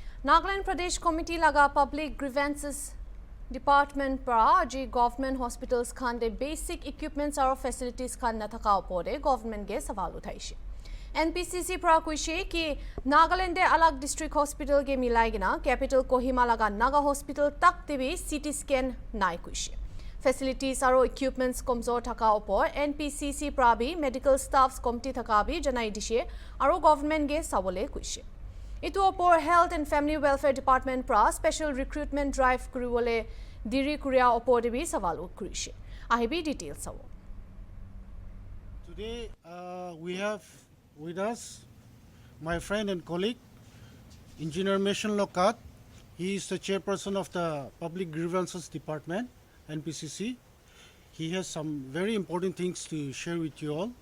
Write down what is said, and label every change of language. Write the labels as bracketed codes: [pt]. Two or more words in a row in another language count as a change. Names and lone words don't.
[nag] Nagaland Pradesh Committee laga Public Grievances Department para ji [en] government hospitals [nag] khan de [en] basic equipments or facilities [nag] khan na thaka opore government ge sawal uthaishi. NPCC para kuishe ki Nagaland de alag [en] district hospital [nag] ge milai gina capital Kohima laga Naga hospital tak debi CT scan nai kuishe. Facilities aro equipments komzor thaka opor NPCC para bi [en] medical staffs committee [nag] thaka bi janai dishe aro government ge sawole kuishe. Itu opor Health and Family Welfare Department pra [en] special recruitment drive [nag] kuriwole diri kuria opor debi sawal kurishe. Ahibi details sawo. [en] Today we have with us my friend and colleague, Engineer Mission Lokat. He is the chairperson of the Public Grievances Department, NPCC. He has some very important things to share with you all.